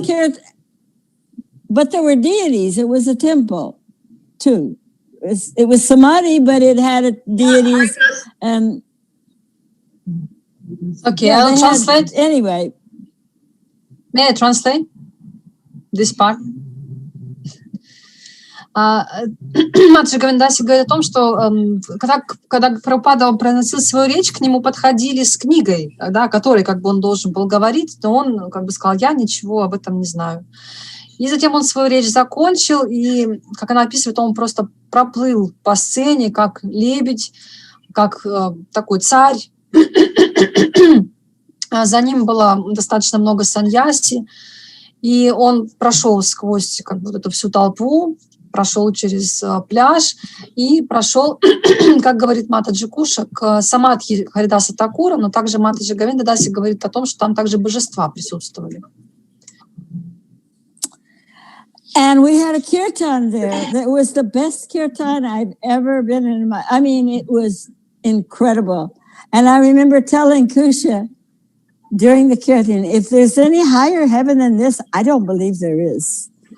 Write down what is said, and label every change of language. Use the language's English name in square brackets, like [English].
[English] biggest kirtan. But there were deities. It was a temple, too. It was Samadhi, but it had deities. And okay, I'll translate. Anyway. May I translate this part? [Russian] Матаджи Говинда Даси говорит о том, что когда Прабхупада произносил свою речь, к нему подходили с книгой, да, которой как бы он должен был говорить, но он как бы сказал, я ничего об этом не знаю. И затем он свою речь закончил, и, как она описывает, он просто проплыл по сцене, как лебедь, как такой царь. За ним было достаточно много саньяси, и он прошел сквозь как бы вот эту всю толпу, прошел через пляж и прошел, как говорит Матаджи Куша, к самадхи Харидаса Такура, но также Матаджи Говинда Даси говорит о том, что там также божества присутствовали. [English] And we had a kirtan there that was the best kirtan I've ever been in I mean, it was incredible. And I remember telling Kusha during the kirtan, if there's any higher heaven than this, I don't believe there is.